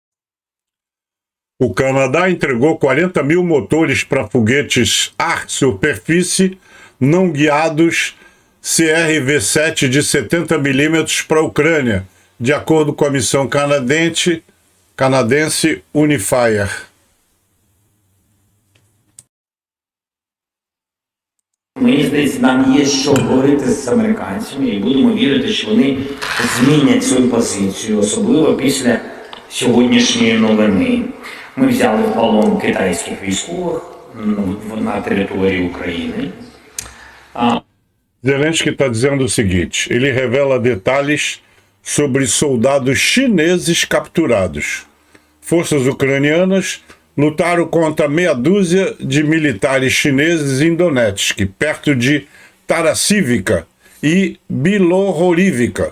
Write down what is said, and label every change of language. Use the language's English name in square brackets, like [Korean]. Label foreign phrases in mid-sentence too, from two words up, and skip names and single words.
[Portuguese] O Canadá entregou 40 mil motores para foguetes ar-superfície não guiados CRV-7 de 70 milímetros para a Ucrânia, de acordo com a missão canadense Unifier. [Ukrainian] Мені здається, нам є що говорити з американцями, і будемо вірити, що вони змінять свою позицію, особливо після сьогоднішньої новини. Ми взяли в полон китайських військових на території України. [Portuguese] Zelensky está dizendo o seguinte, ele revela detalhes sobre soldados chineses capturados. Forças ucranianas lutaram contra meia dúzia de militares chineses em Donetsk, perto de Tarasivka e Bilohorivka.